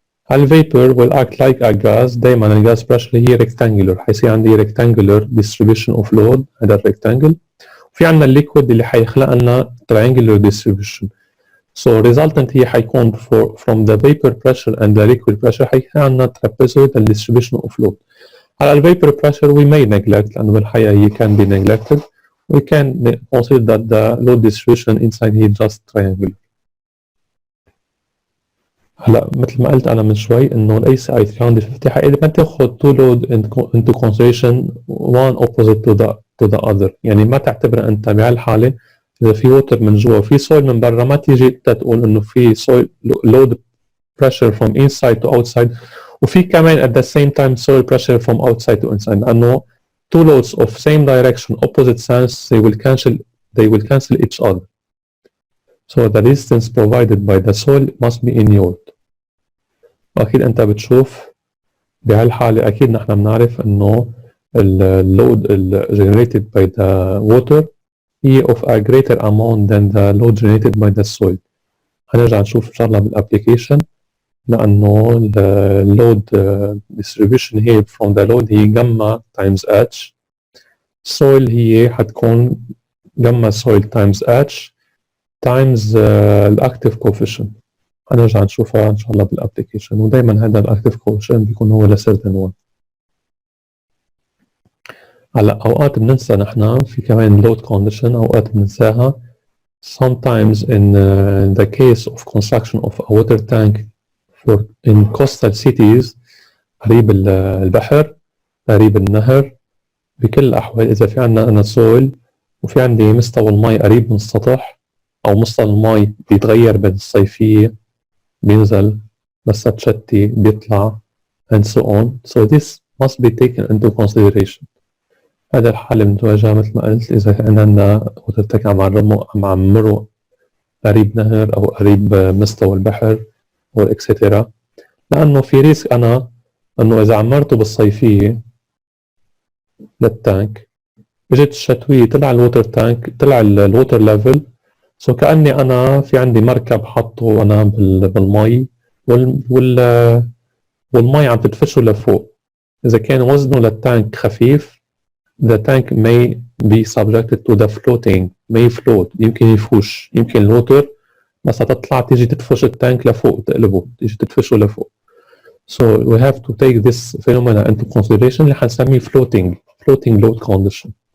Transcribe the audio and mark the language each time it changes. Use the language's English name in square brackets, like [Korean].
[English] هالفيبر will act like a gas. [Arabic] دايما الجاز بريشر هي rectangular، حيصير عندي [English] rectangular distribution of load، [Arabic] هذا الريكتانجل. وفي عندنا الليكويد اللي حيخلق لنا triangular distribution. [English] So resultant [Arabic] هي حيكون [English] from the vapor pressure and the liquid pressure [Arabic] حيكون عندنا [English] trapezoidal distribution of load. على vapor pressure we may neglect [Arabic] لأنه بالحقيقة هي [English] can be neglected. We can consider that the load distribution inside هي just triangular. [Arabic] هلا مثل ما قلت انا من شوي انه الاي سي اي 350 حقيقة ما تاخذ تو لود [English] into consideration one opposite to the other، [Arabic] يعني ما تعتبر انت بهالحاله اذا في ووتر من جوا وفي سويل من برا ما تيجي تقول انه في سويل load pressure from inside to outside وفي كمان [English] at the same time soil pressure from outside to inside، [Arabic] لانه [English] two loads of same direction opposite sense they will cancel each other. So the resistance provided by the soil must be in unit. [Arabic] أكيد أنت بتشوف بهالحالة أكيد نحن بنعرف إنه اللود [English] generated by the water هي of a greater amount than the load generated by the soil. [Arabic] هنرجع نشوف إن شاء الله بالapplication لأنه اللود distribution هي from the load هي gamma times h. [English] soil [Arabic] هي حتكون [English] gamma soil times h times الأكتيف coefficient. [Arabic] هنرجع نشوفها إن شاء الله بالابليكيشن، ودايما هذا الأكتيف كوفيشنت بيكون هو لسيرتن 1. هلا أوقات بننسى نحن في كمان لود كونديشن، أوقات بننساها [English] sometimes in the case of construction of a water tank in coastal cities [Arabic] قريب البحر قريب النهر، بكل الأحوال إذا في عنا سويل وفي عندي مستوى المي قريب من السطح أو مستوى المي بيتغير بالصيفية، بينزل بس تشتي بيطلع [English] and so on. So this must be taken into consideration. [Arabic] هذا الحالة بنتواجهها مثل ما قلت إذا كان عندنا water tank عم عمره قريب نهر أو قريب مستوى البحر أو إكسترا، لأنه في ريسك أنا إنه إذا عمرته بالصيفية للتانك اجت الشتوية طلع الووتر تانك طلع الووتر ليفل، سو كأني أنا في عندي مركب حطه أنا بالمي والمي عم تدفشه لفوق. إذا كان وزنه للتانك خفيف [English] the tank may be subjected to the floating may float، [Arabic] يمكن يفوش، يمكن الووتر بس تطلع تيجي تدفش التانك لفوق تقلبه تيجي تدفشه لفوق. [English] So we have to take this phenomena into consideration [Arabic] اللي حنسميه [English] floating load condition.